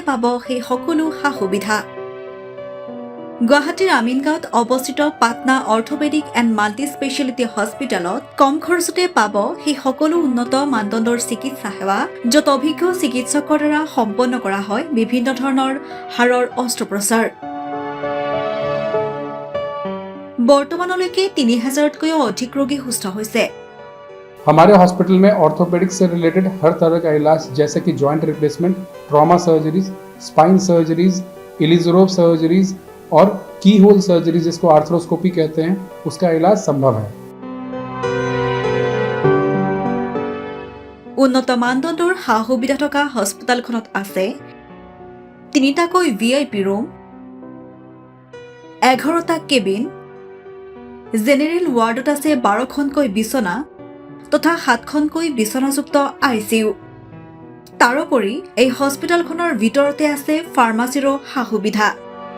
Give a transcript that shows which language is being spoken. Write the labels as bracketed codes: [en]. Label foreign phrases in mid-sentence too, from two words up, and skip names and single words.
[as] পাব সেই সকলো সা-সুবিধা গুৱাহাটীৰ আমিনগাঁৱত অৱস্থিত পাটনা অৰ্থপেডিক এণ্ড মাল্টি স্পেচিয়েলিটি হস্পিটেলত কম খৰচতে পাব সেই সকলো উন্নত মানদণ্ডৰ চিকিৎসা সেৱা য'ত অভিজ্ঞ চিকিৎসকৰ দ্বাৰা সম্পন্ন কৰা হয় বিভিন্ন ধৰণৰ হাড়ৰ অস্ত্ৰোপচাৰ বৰ্তমানলৈকে 3000তকৈও অধিক ৰোগী সুস্থ হৈছে [hi] हमारे हॉस्पिटल में ऑर्थोपेडिक्स से रिलेटेड हर तरह का इलाज जैसे कि [en] joint replacement trauma surgeries spine surgeries Ilizarov surgeries [hi] और [en] key hole surgery [hi] जिसको आर्थ्रोस्कोपी कहते हैं उसका इलाज संभव है [as] উন্নত মানদণ্ডৰ সা-সুবিধা থকা হস্পিটেলখনত আছে 3টাকৈ [en] VIP room [as] 11টা কেবিন [en] general wardত [as] আছে 12খনকৈ বিছনা তথা 7খনকৈ বিছনাযুক্ত আইচিইউ তাৰোপৰি এই হস্পিটেলখনৰ ভিতৰতে আছে ফাৰ্মাচীৰো সা-সুবিধা